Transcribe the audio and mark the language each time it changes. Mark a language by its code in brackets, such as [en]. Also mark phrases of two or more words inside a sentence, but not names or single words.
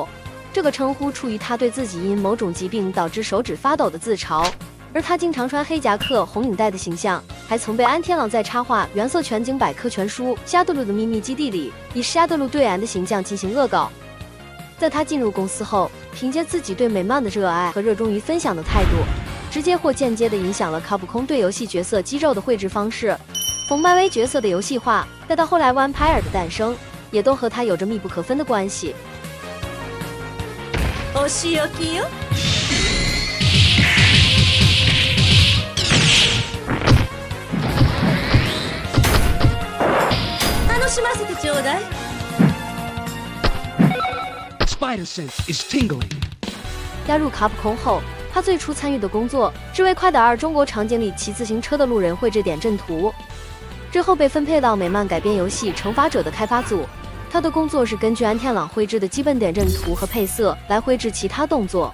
[zh] 這個稱呼出於他對自己因某種疾病導致手指發抖的自嘲，而他經常穿黑夾克、紅領帶的形象，還曾被安天朗在插畫《原色全景百科全書》夏德魯的秘密基地裡以夏德魯對岸的形象進行惡搞。在他進入公司後，憑借自己對美漫的熱愛和熱衷於分享的態度，直接或間接地影響了卡普空對遊戲角色肌肉的繪制方式，從漫威角色的遊戲化，再到後來 Vampire 的誕生，也都和他有着密不可分的關係。 [ja] お仕置きよ。楽しませてちょうだい。 [en] Spider sense is tingling。 [zh] 加入卡普空後，他最初參與的工作是為快打2中國場景裡騎自行車的路人繪制點陣圖，之後被分配到美漫改編遊戲《懲罰者》的開發組。他的工作是根據安天朗繪制的基本點陣圖和配色來繪制其他動作。